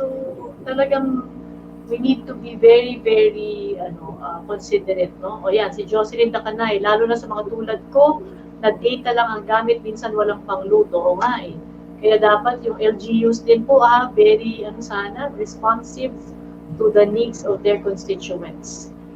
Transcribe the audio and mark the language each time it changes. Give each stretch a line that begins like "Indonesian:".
English: So,
Filipino: talagang
English: we need to be very, very considerate, no?
Filipino: O yan, si Jocelyn Dacanay, lalo na sa mga tulad ko, na data lang ang gamit, minsan walang pang-load. Oo nga eh. Kaya dapat yung
English: LGUs din po very responsive to the needs of their constituents.